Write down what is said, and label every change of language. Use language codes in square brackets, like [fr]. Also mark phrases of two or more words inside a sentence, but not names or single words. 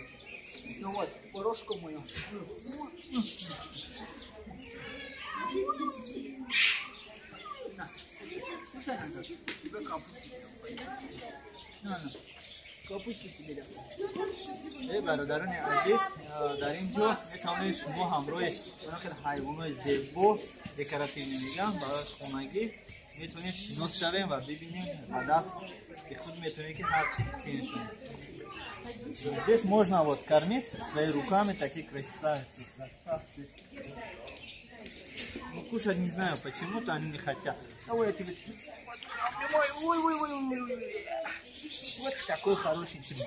[ru] Ну вот, порошку мою. На, кушай надо. Тебе капусту. На. Капусту тебе дам. [fa] برادران عزیز در اینجا میتونید شما همراه برخی حیوانات زیبا دکوراتیو میگم برای خانگی میتونید شناس شوید و ببینید با دست که خود میتونید که هر چی بچینید. [ru] Здесь можно вот кормить своими руками такие красавцы. Ну, кушать не знаю, почему-то они не хотят. Давай я тебе... Ой. Вот такой хороший чемодан.